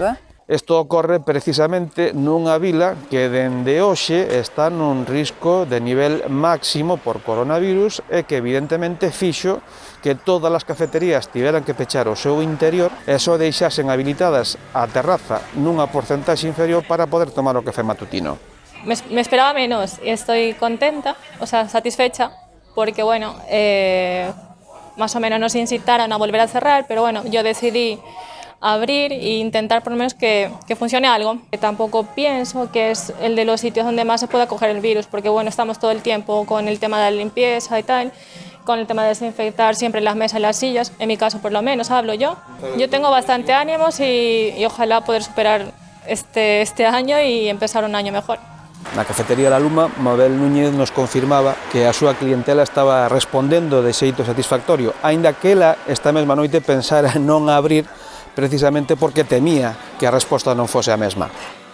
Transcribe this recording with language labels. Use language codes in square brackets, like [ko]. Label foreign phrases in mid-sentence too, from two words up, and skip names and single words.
[gl] Isto ocorre precisamente nunha vila que dende hoxe está nun risco de nivel máximo por coronavirus e que evidentemente fixo que todas as cafeterías tiveran que pechar o seu interior e só deixasen habilitadas a terraza nunha porcentaxe inferior para poder tomar o café matutino. [es] Me esperaba menos y estoy contenta, satisfecha, porque bueno, más o menos nos incitaron a volver a cerrar, pero bueno, yo decidí abrir e intentar por lo menos que funcione algo. Tampoco pienso que es el de los sitios donde más se pueda coger el virus, porque bueno, estamos todo el tiempo con el tema de la limpieza y tal, con el tema de desinfectar siempre las mesas y las sillas, en mi caso por lo menos hablo yo. Yo tengo bastante ánimos y ojalá poder superar este año y empezar un año mejor. [gl] Na cafetería La Luma, Mabel Núñez nos confirmaba que a súa clientela estaba respondendo de xeito satisfactorio, aínda que ela esta mesma noite pensara non abrir precisamente porque temía que a resposta non fose a mesma.